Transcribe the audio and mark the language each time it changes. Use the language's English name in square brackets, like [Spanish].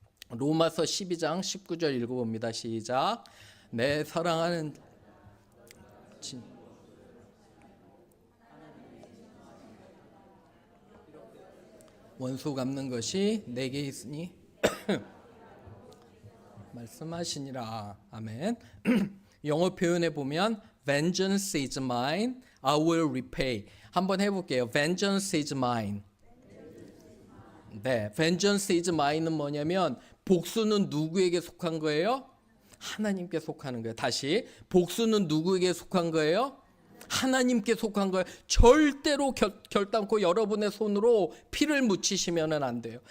[Korean] 로마서 12장 19절 읽어봅니다. 시작. 내 사랑하는 원수 갚는 것이 내게 있으니 말씀하시니라. 아멘. 영어 표현에 보면 [English] vengeance is mine, I will repay. [Korean] 한번 해볼게요. [English] vengeance is mine. [Korean] 네, [English] vengeance is mine [Korean] 은 뭐냐면 복수는 누구에게 속한 거예요? 하나님께 속하는 거예요. 다시 복수는 누구에게 속한 거예요? 하나님께 속한 거예요. 절대로 결단코 여러분의 손으로 피를 묻히시면 안 돼요.